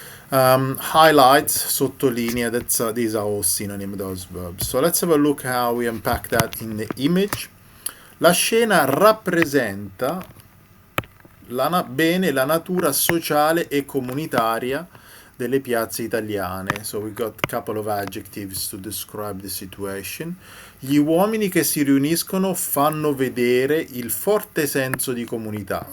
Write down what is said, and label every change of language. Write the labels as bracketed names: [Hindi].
[English] Highlight, sottolinea, these are all synonyms, those verbs. So let's have a look how we unpack that in the image. [Italian] La scena rappresenta bene la natura sociale e comunitaria delle piazze italiane. [English] So we got a couple of adjectives to describe the situation. [Italian] Gli uomini che si riuniscono fanno vedere il forte senso di comunità.